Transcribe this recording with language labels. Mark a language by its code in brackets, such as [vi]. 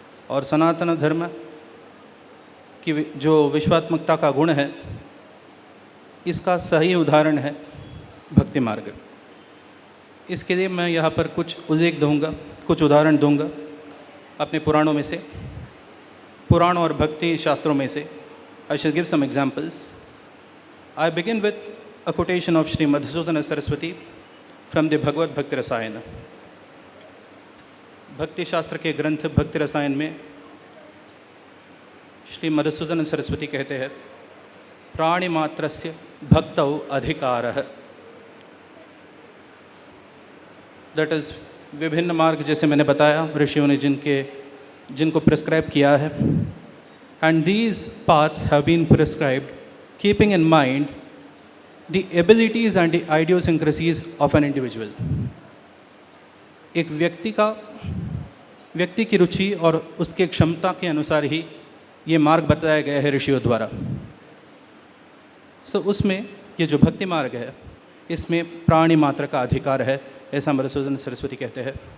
[hi] और सनातन धर्म की जो विश्वात्मकता का गुण है, इसका सही उदाहरण है भक्ति मार्ग. इसके लिए मैं यहाँ पर कुछ उल्लेख दूंगा, कुछ उदाहरण दूंगा अपने पुराणों में से, पुराण और भक्ति शास्त्रों में से. [en] I shall give some examples. I begin with a quotation of Shri Madhusudana Saraswati from the Bhagavad Bhakti Rasayana. [hi] भक्ति शास्त्र के ग्रंथ भक्ति रसायन में श्री मधुसूदन सरस्वती कहते हैं, [sa] प्राणी मात्रस्य भक्तौ अधिकारः. [en] that is [hi] विभिन्न मार्ग जैसे मैंने बताया ऋषियों ने जिनको प्रिस्क्राइब किया है. [en] And these paths have been prescribed keeping in mind the abilities and the idiosyncrasies of an individual. [hi] एक व्यक्ति की रुचि और उसके क्षमता के अनुसार ही ये मार्ग बताया गया है ऋषियों द्वारा. उसमें ये जो भक्ति मार्ग है, इसमें प्राणी मात्र का अधिकार है, ऐसा मधुसूदन सरस्वती कहते हैं.